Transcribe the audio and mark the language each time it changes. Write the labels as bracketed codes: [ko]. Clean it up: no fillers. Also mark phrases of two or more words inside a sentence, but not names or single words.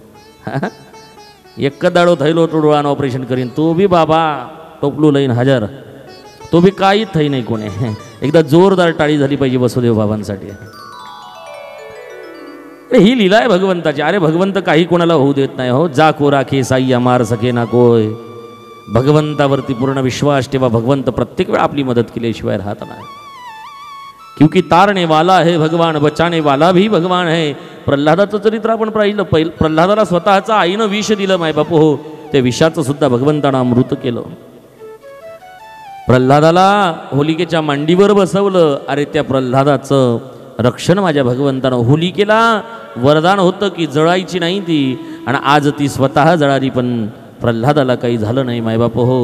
[ahr] 1 दाडो थैलो होतो डोळ्यानं ऑपरेशन करीन. तो बी बाबा टोपलू लईन हजर, तो बी काही थई नाही कोणी. [mr] एकदा जोरदार टाळी झाली पाहिजे वसुदेव बाबांसाठी. ही लीला आहे भगवंताची. अरे भगवंत काही कोणाला होऊ देत नाही हो. [hi] जा को राखे साई अमार सके ना कोय. [mr] भगवंतावरती पूर्ण विश्वास ठेवा. भगवंत प्रत्येक वेळा आपली मदत केल्याशिवाय राहत नाही. [hi] क्योंकि तारणे वाला है भगवान, बचाने वाला भी भगवान है. [mr] प्रल्हादाचं चरित्र आपण पाहिलं. प्रल्हादाला स्वतःचा आईनं विष दिलं मायबाप हो. त्या विषाचं सुद्धा भगवंतानं अमृत केलं. प्रल्हादाला होलिकेच्या मांडीवर बसवलं. अरे त्या प्रल्हादाचं रक्षण माझ्या भगवंतानं. होलिकेला वरदान होतं की जळायची नाही ती, आणि आज ती स्वतः जळाली, पण प्रल्हादाला काही झालं नाही मायबाप हो.